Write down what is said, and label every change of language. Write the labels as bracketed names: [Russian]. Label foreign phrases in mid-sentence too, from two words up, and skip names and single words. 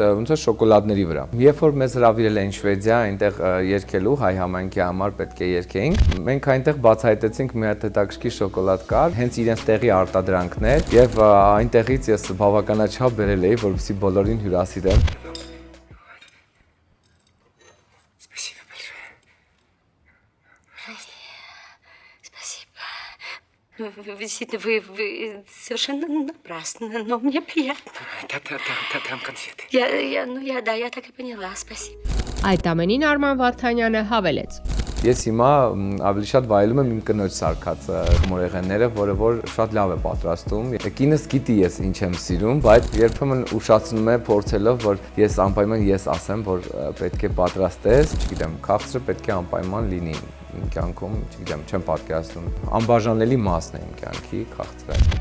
[Armenian] ոնց է շոկոլադների վրա։ Երբ որ մեզ հրավիրել էին Շվեդիա, այնտեղ երգելու հայ համայնքի համար պետք է երգեինք, մենք այնտեղ բացահայտեցինք մի հատ հետաքրքիր շոկոլադ կար, հենց իրենց տեղի արտադրանքներ, եւ այնտեղից ես բավականաչափ բերել էի, որպեսզի բոլորին հյուրասիրեմ։ [Russian] Вы совершенно напрасно, но мне приятно. Там конфеты. Я так и поняла, спасибо. [Armenian] Այդ ամենին Արման Վարդանյանը հավելեց. Ես հիմա ավելի շատ վայելում եմ իմ կնոջ սարքած խմորեղենները, որը որ շատ լավ է պատրաստում։ Կինս գիտի ես ինչ եմ սիրում, բայց երբեմն ուշացնում է փորձելով, որ ես անպայման ես ասեմ, որ պետք է պատրաստես, չգիտեմ, քաղցրը պետք է անպայման լինի իմ կյանքում, չգիտեմ, չեմ պատկերացնում։ Անբաժանելի մասն է իմ կյանքի քաղցրը։